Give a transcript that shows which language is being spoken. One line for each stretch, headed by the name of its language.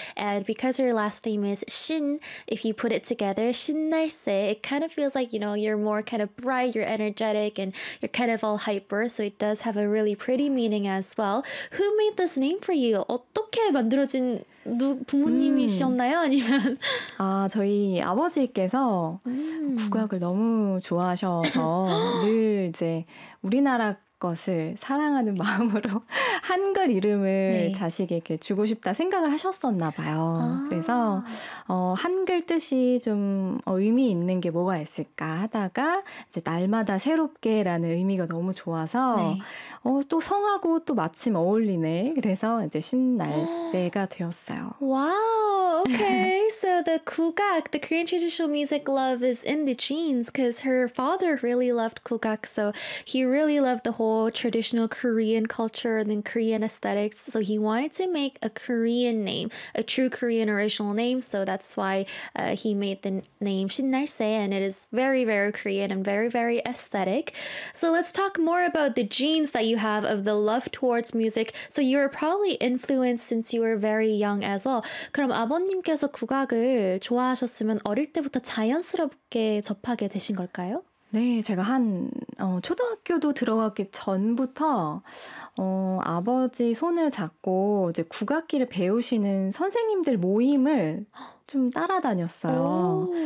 English: And because her last name is Shin, if you put it together, 신날새, it kind of feels like, you know, you're more kind of bright, you're energetic and you're kind of all hyper. So it does have a really pretty meaning as well. Who made this name for you?
Korean: 어떻게 만들어진 부모님이셨나요? 아니면 아 저희 아버지께서 국악을 너무 좋아하셔서 늘 이제 우리나라 것을 사랑하는 마음으로 한글 이름을 네. 자식에게 주고 싶다 생각을 하셨었나 봐요. 그래서 한글 뜻이 좀 의미 있는 게 뭐가 있을까 하다가 이제 날마다 새롭게라는 의미가 너무 좋아서 네. 또 성하고 또 마침 어울리네. 그래서 이제 신날새가 되었어요.
English: 와우. Okay. So the 국악, the Korean traditional music love is in the genes because her father really loved 국악. So he really loved the whole traditional Korean culture and then Korean aesthetics. So he wanted to make a Korean name, a true Korean original name. So that's why he made the name 신날새 and it is very, very Korean and very, very aesthetic. So let's talk more about the genes that you have of the love towards music. So you were probably influenced since you were very young as well.
Korean: 그럼 아버님께서 국악을 좋아하셨으면 어릴 때부터 자연스럽게 접하게 되신 걸까요? 네, 제가 한 초등학교도 들어가기 전부터 아버지 손을 잡고 이제 국악기를 배우시는 선생님들 모임을 좀 따라다녔어요.